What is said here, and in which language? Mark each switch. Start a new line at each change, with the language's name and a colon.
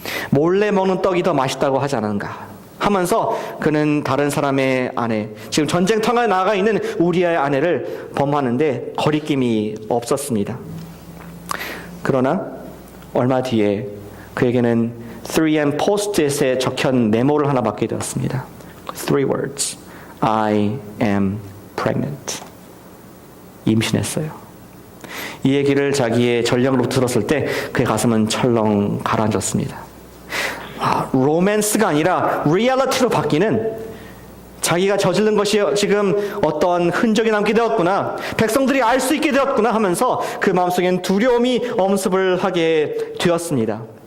Korean: 몰래 먹는 떡이 더 맛있다고 하지 않은가 하면서 그는 다른 사람의 아내, 지금 전쟁터에 나가 있는 우리아의 아내를 범하는데 거리낌이 없었습니다. 그러나 얼마 뒤에 그에게는 3M 포스트잇에 적힌 메모를 하나 받게 되었습니다.
English: 3 words. I am pregnant.
Korean: 임신했어요. 이 얘기를 자기의 전령으로 들었을 때 그의 가슴은 철렁 가라앉았습니다. 로맨스가 아니라 리얼리티로 바뀌는, 자기가 저지른 것이 지금 어떤 흔적이 남게 되었구나, 백성들이 알 수 있게 되었구나 하면서 그 마음속엔 두려움이 엄습을 하게 되었습니다.